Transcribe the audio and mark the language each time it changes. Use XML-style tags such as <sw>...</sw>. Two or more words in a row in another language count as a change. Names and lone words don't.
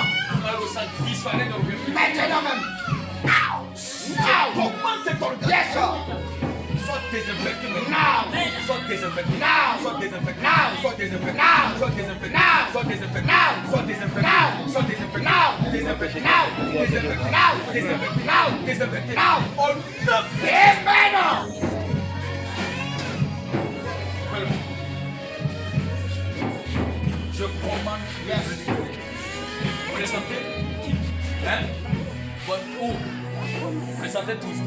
<fr>Le mal au sang disparaît dans le vie. Maintenant même. Je commande cet organe.</fr> <en>Yes, sir.</en> <fr>Soit désinfecté maintenant. Now. Soit désinfecté. Now. Soit désinfecté. Now. Soit désinfecté. Now. Soit désinfecté. Now. Soit désinfecté. Now. Soit désinfecté. Now. Soit désinfecté. Now. Désinfecté. Now. Désinfecté. Now. Désinfecté. Now. Désinfecté. Now. Au nom de Et maintenant. Je commande. Vous le sentez? Hein? Où? Vous le sentez toujours?</fr>